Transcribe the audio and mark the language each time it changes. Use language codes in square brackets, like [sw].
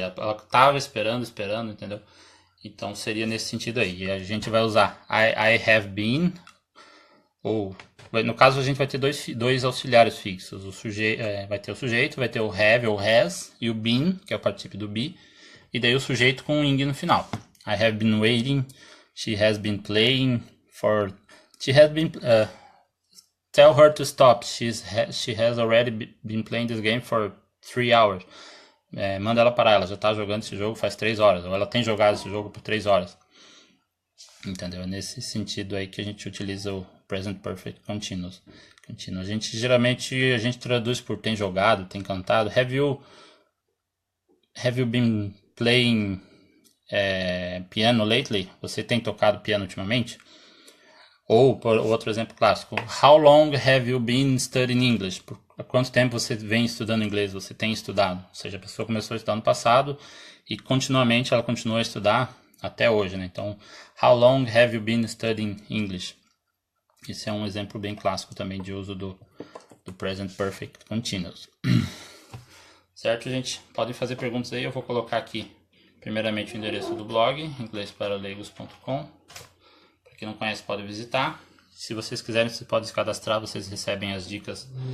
[pt] Ela estava esperando, entendeu? Então seria nesse sentido aí. E a gente vai usar [en] I have been, [pt] ou no caso a gente vai ter dois auxiliares fixos. Vai ter o sujeito, vai ter o have ou has, e o been, que é o particípio do be, e daí o sujeito com o ing no final. [en] I have been waiting, she has been playing for... She has been... tell her to stop, she has already been playing this game for 3 hours. [pt] Manda ela parar, ela já está jogando esse jogo faz 3 horas, ou ela tem jogado esse jogo por 3 horas. Entendeu? É nesse sentido aí que a gente utiliza o Present Perfect Continuous. A gente geralmente traduz por tem jogado, tem cantado. [en] Have you been playing piano lately? [pt] Você tem tocado piano ultimamente? Ou, por outro exemplo clássico, [en] how long have you been studying English? [pt] Por quanto tempo você vem estudando inglês? Você tem estudado? Ou seja, a pessoa começou a estudar no passado e continuamente ela continua a estudar até hoje, né? Então, [en] how long have you been studying English? [pt] Esse é um exemplo bem clássico também de uso do Present Perfect Continuous. Certo, gente? Podem fazer perguntas aí, eu vou colocar aqui primeiramente o endereço do blog, inglesparaleigos.com. Para quem não conhece pode visitar. Se vocês quiserem, vocês podem se cadastrar, vocês recebem as dicas.